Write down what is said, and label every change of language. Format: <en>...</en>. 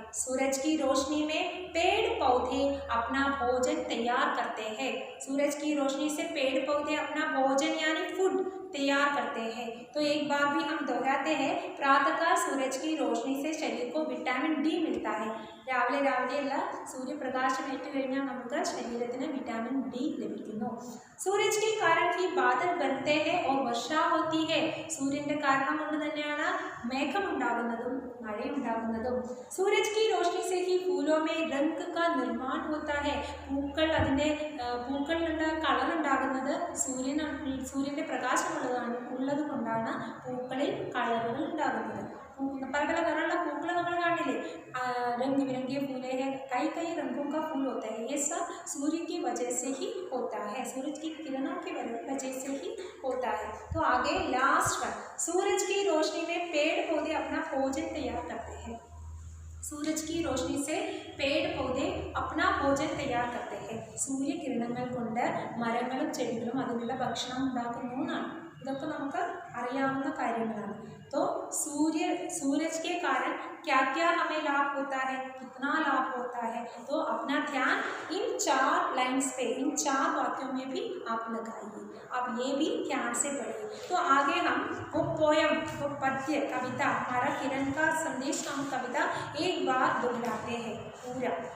<hi>सूरज की रोशनी में पेड़ पौधे अपना भोजन तैयार करते हैं। सूरज की रोशनी से पेड़ पौधे अपना भोजन यानी फूड तैयार करते हैं। तो एक बार भी हम दोहराते हैं, प्रातःकाल सूरज की रोशनी से शरीर को विटामिन डी मिलता है।</hi> <ml>രാവിലെ രാവിലെയുള്ള സൂര്യപ്രകാശമേറ്റ് കഴിഞ്ഞാൽ നമുക്ക് ശരീരത്തിന് വിറ്റാമിൻ ഡി ലഭിക്കുന്നു.</ml> <hi>സൂരജ് के कारण ही बादल बनते हैं और वर्षा होती है.</hi> <ml>സൂര്യന്റെ കാരണം കൊണ്ട് തന്നെയാണ് മേഘം ഉണ്ടാകുന്നതും മഴയുണ്ടാകുന്നതും.</ml> <hi>सूरज की रोशनी से ही फूलों में रंग का निर्माण होता है.</hi> <ml>പൂക്കൾ അതിൻ്റെ പൂക്കളിലുള്ള കളർ ഉണ്ടാകുന്നത് സൂര്യൻ്റെ പ്രകാശമുള്ളത് കൊണ്ടാണ് പൂക്കളിൽ കളറുകൾ ഉണ്ടാകുന്നത്. പല പല നിറമുള്ള പൂക്കൾ നമ്മൾ കാണില്ലേ,</ml> <hi>रंग बिरंगे फूले हैं, कई कई रंगों का फूल होता है, ये सब सूर्य की वजह से ही होता है, सूरज की किरणों की वजह से ही होता है। तो आगे</hi> <en>last one,</en> <hi>सूरज की रोशनी में पेड़ पौधे अपना भोजन तैयार करते हैं। सूरज की रोशनी से पेड़ पौधे अपना भोजन तैयार करते हैं.</hi> <ml>സൂര്യ കിരണങ്ങൾ കൊണ്ട് മരങ്ങളും ചെടികളും അതിനുള്ള ഭക്ഷണം ഉണ്ടാക്കുന്നു എന്നാണ്. ഇതൊക്കെ നമുക്ക് അറിയാവുന്ന കാര്യങ്ങളാണ്.</ml> <hi>तो सूरज के कारण क्या क्या हमें लाभ होता है, कितना लाभ होता है, तो अपना ध्यान इन 4 लाइन्स पे, इन 4 वाक्यों में भी आप लगाइए. आप ये भी ध्यान से पढ़िए. तो आगे हम वो पोयम, वो पद्य कविता, हमारा किरण का संदेश नामक कविता एक बार दोहराते हैं पूरा.</hi>